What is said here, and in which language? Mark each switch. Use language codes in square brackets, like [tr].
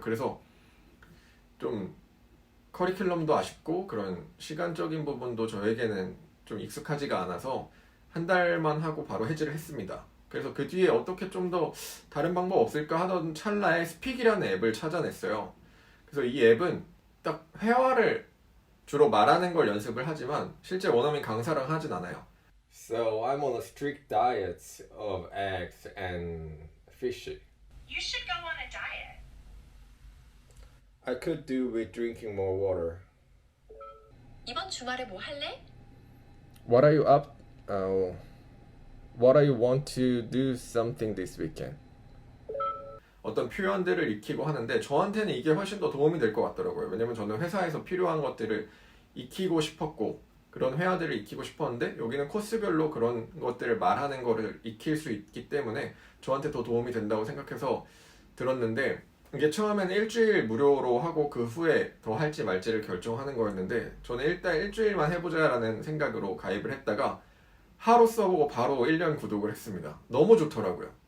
[ko] 그래서 좀 커리큘럼도 아쉽고 그런 시간적인 부분도 저에게는 좀 익숙하지가 않아서 한 달만 하고 바로 해지를 했습니다. 그래서 그 뒤에 어떻게 좀 더 다른 방법 없을까 하던 찰나에 스픽이라는 앱을 찾아냈어요. 그래서 이 앱은 딱 회화를 주로 말하는 걸 연습을 하지만 실제 원어민 강사랑 하진 않아요. [en] So I'm on a strict diet of eggs and fish. You should go on a diet. I could do with drinking more water. [ko] 이번 주말에 뭐 할래? [en] What are you up? What are you want to do something this weekend? [ko] 어떤 표현들을 익히고 하는데 저한테는 이게 훨씬 더 도움이 될 것 같더라고요. 왜냐면 저는 회사에서 필요한 것들을 익히고 싶었고, 그런 회화들을 익히고 싶었는데 여기는 코스별로 그런 것들을 말하는 거를 익힐 수 있기 때문에 저한테 더 도움이 된다고 생각해서 들었는데 이게 처음에는 일주일 무료로 하고 그 후에 더 할지 말지를 결정하는 거였는데 저는 일단 일주일만 해보자라는 생각으로 가입을 했다가 하루 써보고 바로 1년 구독을 했습니다. 너무 좋더라고요.